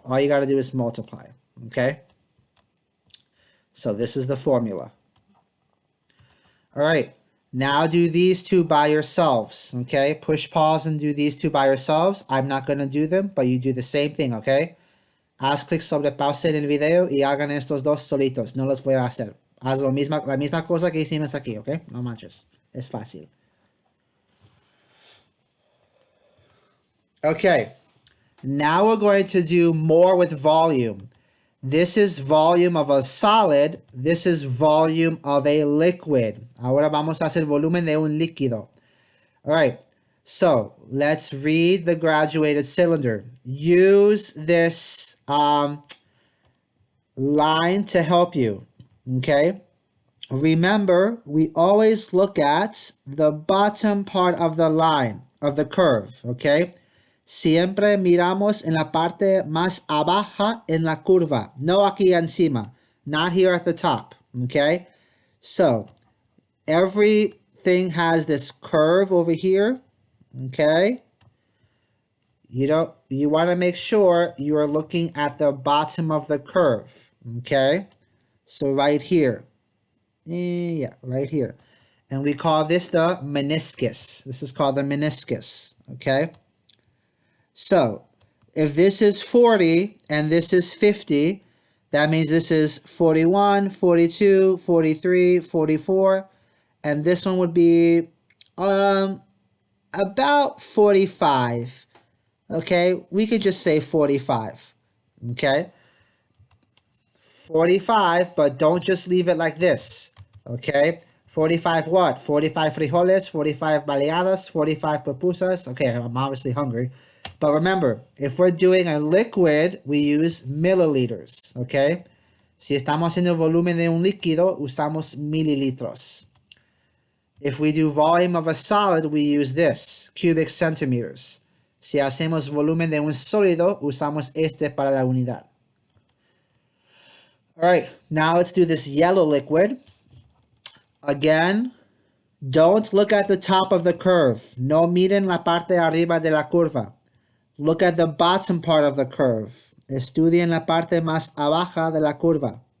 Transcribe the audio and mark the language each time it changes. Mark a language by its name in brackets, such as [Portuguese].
[English] All you got to do is multiply, okay? So this is the formula. All right, now do these two by yourselves, okay? Push pause and do these two by yourselves. I'm not going to do them, but you do the same thing, okay? [Spanish] Haz clic sobre pause en el video y hagan estos dos solitos. No los voy a hacer. Haz la misma cosa que hicimos aquí, okay? No manches. Es fácil. [English] Okay, now we're going to do more with volume. This is volume of a solid. This is volume of a liquid. [Spanish] Ahora vamos a hacer volumen de un líquido. [English] All right, so let's read the graduated cylinder. Use this line to help you, okay? Remember, we always look at the bottom part of the line, of the curve, okay? [Spanish] Siempre miramos en la parte más abajo en la curva, no aquí encima, [English] not here at the top, [Spanish] okay? [English] So, everything has this curve over here, okay? You want to make sure you are looking at the bottom of the curve, okay? So right here. Yeah, right here. And we call this the meniscus. This is called the meniscus, okay? So if this is 40 and this is 50, that means this is 41, 42, 43, 44, and this one would be about 45. Okay, we could just say 45. Okay, 45, but don't just leave it like this. Okay, 45 what? 45 frijoles, 45 baleadas, 45 pupusas. Okay, I'm obviously hungry. But remember, if we're doing a liquid, we use milliliters. [Spanish] Okay, si estamos haciendo volumen de un líquido, usamos mililitros. [English] If we do volume of a solid, we use this, cubic centimeters. [Spanish] Si hacemos volumen de un sólido, usamos este para la unidad. [English] All right, now let's do this yellow liquid. Again, don't look at the top of the curve. [Spanish] No miren la parte arriba de la curva. [English] Look at the bottom part of the curve. [Spanish] Estudien la parte más abajo de la curva.